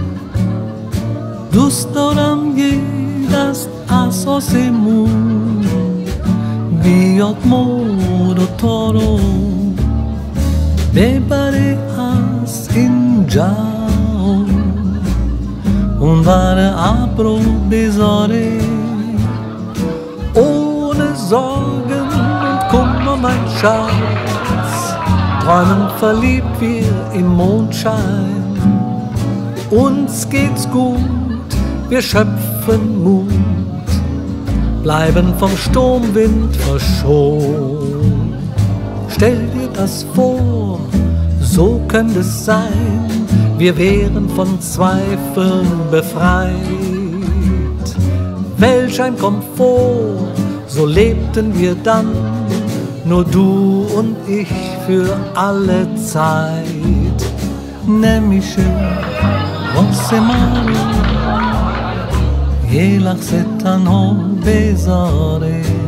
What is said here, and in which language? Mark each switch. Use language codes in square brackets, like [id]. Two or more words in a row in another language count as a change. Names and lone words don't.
[fa] دوست دارم یه دست اساسمون بیاد مور و تا رو ببره از اینجا، اون ور ابرو بذاره. [de] Ohne Sorgen und Kummer, mein Schatz, träumen verliebt wir im Mondschein. Uns geht's gut, wir schöpfen Mut, bleiben vom Sturmwind verschont. Stell dir das vor, so könnte es sein, wir wären von Zweifeln befreit. Welch ein Komfort, so lebten wir dann, nur du und ich für alle Zeit. [fa] נمیشه واسه ما رو یه لحظه تنها بذاره.